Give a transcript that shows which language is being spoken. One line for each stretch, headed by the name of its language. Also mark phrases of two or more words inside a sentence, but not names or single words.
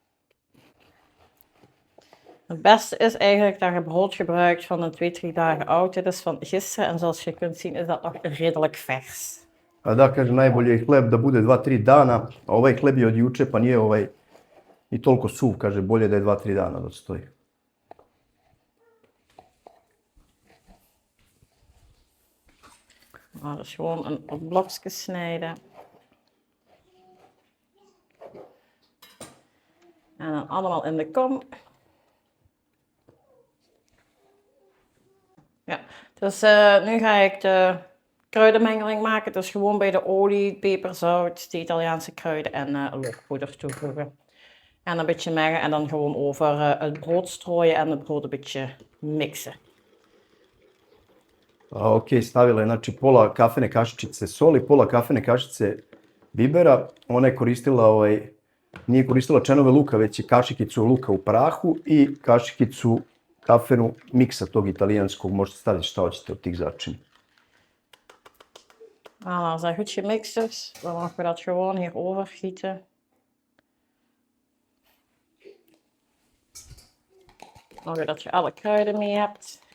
Dutch: Het beste is eigenlijk dat je brood gebruikt van een 2-3 dagen oud. Dit is van gisteren en zoals je kunt zien is dat nog redelijk vers.
Serbian: A da, kaže, najbolje je hleb da bude 2-3 dana, a ovaj hleb je od juče, pa nije i toliko suv, kaže, bolje da je 2-3 dana da stoji.
Dutch: Nou, dus gewoon een blokje snijden. En dan allemaal in de kom. Ja, dus nu ga ik de kruidenmengeling maken. Dus gewoon bij de olie, peper, zout, de Italiaanse kruiden en loofpoeder toevoegen. En een beetje mengen en dan gewoon over het brood strooien en het brood een beetje mixen.
Serbian: Ok, stavila je znači pola kafene kašičice soli, pola kafene kašičice bibera. Ona je koristila, nije koristila čenove luka, već je kašikicu luka u prahu i kašikicu kafenu miksa tog italijanskog. Možete staviti šta hoćete od tih začina.
Dutch: Voilà, als dat goed gemixt is, dan mogen we dat gewoon hier overgieten. Zorg dat je alle kruiden mee hebt.